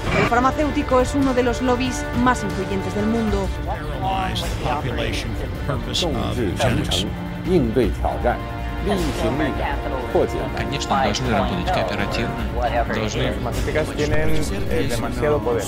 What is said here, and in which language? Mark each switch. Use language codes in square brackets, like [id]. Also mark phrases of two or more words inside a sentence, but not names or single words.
[es] farmacéutico es uno de los lobbies más influyentes del mundo. [zh] 应对挑战，力行力改，破解。 [ru] Конечно, должны работать кооперативно, должны... [es] demasiado poder.